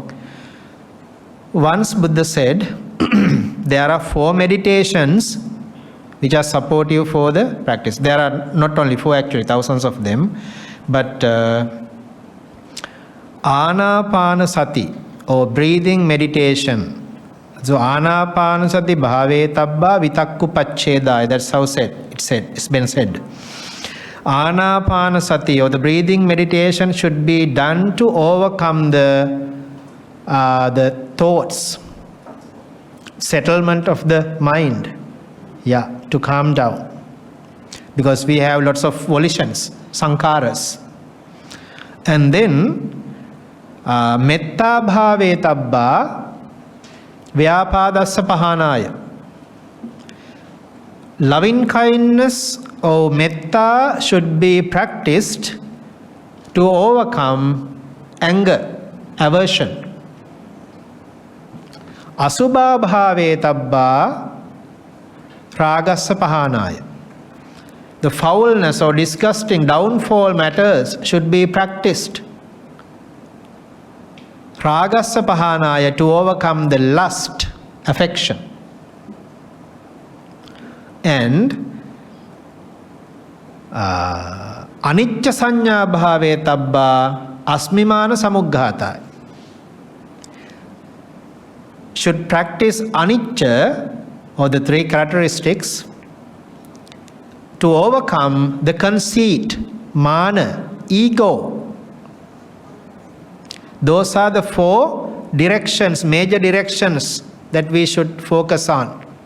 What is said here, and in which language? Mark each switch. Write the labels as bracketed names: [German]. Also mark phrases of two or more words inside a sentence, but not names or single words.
[English] Once Buddha said, there are 4 meditations which are supportive for the practice. There are not only 4, actually, thousands of them. But Anapanasati or breathing meditation. [Pali] So Anapanasati bhave tabba vitakku pachchedaya. [English] That's how it's been said. Anapanasati or the breathing meditation should be done to overcome the thoughts, settlement of the mind. Yeah, to calm down. Because we have lots of volitions, sankharas. And then, [Pali] metta bhave tabba vyapadassa pahanaya. [English] Loving kindness or metta should be practiced to overcome anger, aversion. [Pali] Asubha bhave tabba ragassa pahanaya. [English] The foulness or disgusting downfall matters should be practiced. [Pali] Ragassa pahanaya, [English] to overcome the lust, affection. [Pali] And anicca sanya bhave tabba asmimana samugghataya. [English] Should practice anicca or the 3 characteristics to overcome the conceit, mana, ego. Those are the 4 directions, major directions that we should focus on.